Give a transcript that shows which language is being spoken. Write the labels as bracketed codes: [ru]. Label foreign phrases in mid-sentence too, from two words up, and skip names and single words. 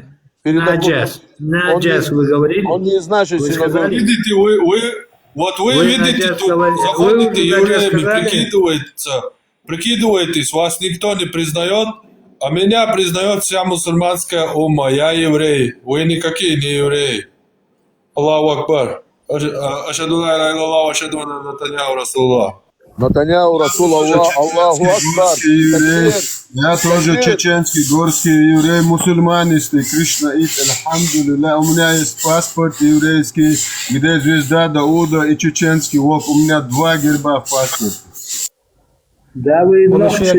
[ru] Наджес. Наджес вы говорили? Он не из нашей Вы синагоги. сказали? Видите, вот вы Вы, видите, Наджес, тут говорили. заходите Вы, евреями, Наджес, сказали? прикидываетесь, вас никто не признает, а меня признает вся мусульманская умма, я еврей, вы никакие не евреи. [ar] الله أكبر. أشهد لا إله إلا الله، أشهد أن نتنياهو رسول الله. نتنياهو رسول الله أكبر. [ru] Еврей. Я тоже чеченский, горский еврей, мусульманистый, Кришнаит, альхамдулилля. У меня есть паспорт еврейский, где звезда Дауда и чеченский. Вот у меня 2 герба в паспорте. Да вы Он еще ночи,